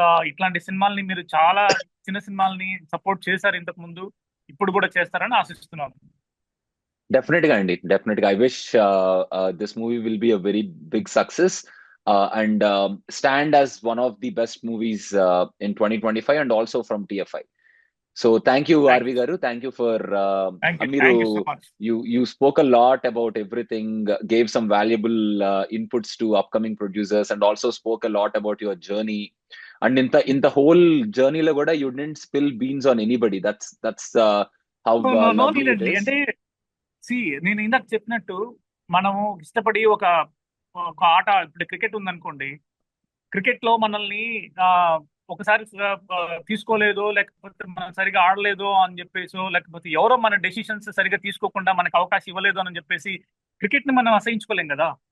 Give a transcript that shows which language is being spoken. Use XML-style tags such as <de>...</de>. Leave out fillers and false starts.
<te>ఇట్లాంటి సినిమాల్ని మీరు చాలా చిన్న సినిమాల్ని సపోర్ట్ చేశారు ఇంతకు ముందు, ఇప్పుడు కూడా చేస్తారని ఆశిస్తున్నాను. డెఫినెట్ గా అండి, డెఫినెట్ గా.</te> <en>I wish this movie will be a very big success and stand as one of the best movies in 2025 and also from TFI. So thank you, Arvi garu. Thank you for Thank you so much. You spoke a lot about everything, gave some valuable inputs to upcoming producers, and also spoke a lot about your journey. And in the whole journey</en> <te>lo kuda</te> <en>you didn't spill beans on anybody. That's how no lovely need it is.</en> <te>అంటే నేను ఇందాక చెప్పినట్టు మనము ఇష్టపడి ఒక ఆట, ఇప్పుడు cricket ఉందనుకోండి, క్రికెట్ లో మనల్ని ఒకసారి తీసుకోలేదో, లేకపోతే మనం సరిగా ఆడలేదో అని చెప్పేసో, లేకపోతే ఎవరో మన డెసిషన్స్ సరిగా తీసుకోకుండా మనకు అవకాశం ఇవ్వలేదు అని చెప్పేసి క్రికెట్ ని మనం అసహించుకోలేం కదా.</te>